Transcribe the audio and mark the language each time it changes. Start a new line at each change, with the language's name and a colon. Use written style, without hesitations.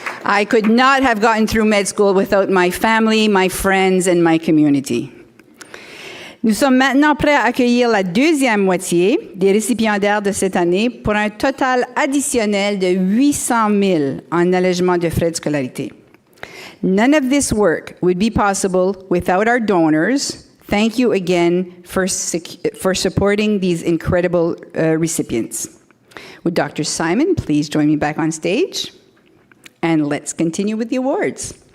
English: I could not have gotten through med school without my family, my friends, and my community.
French: Nous sommes maintenant prêts à accueillir la deuxième moitié des récipiendaires de cette année pour un total additionnel de 800 000 en allègement de frais de scolarité.
English: None of this work would be possible without our donors. Thank you again for supporting these incredible recipients. Would Dr. Simon please join me back on stage? And let's continue with the awards.